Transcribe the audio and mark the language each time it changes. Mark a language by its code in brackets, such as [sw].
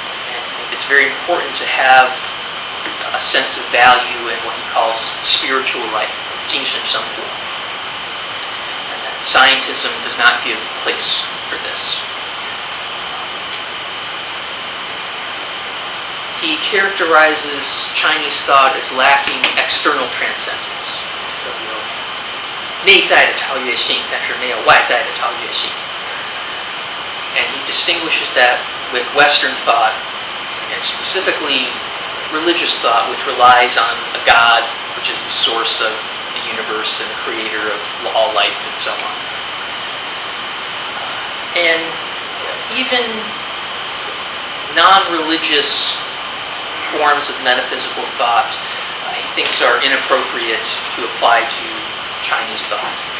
[en] And it's very important to have a sense of value in what he calls spiritual life, 精神生活. And that scientism does not give place for this. He characterizes Chinese thought as lacking external transcendence. [zh] So, 内在的超越性, 但是没有外在的超越性. [en] And he distinguishes that with Western thought, and specifically religious thought, which relies on a God, which is the source of the universe and the creator of all life and so on. And even non-religious forms of metaphysical thought, he thinks are inappropriate to apply to Chinese thought.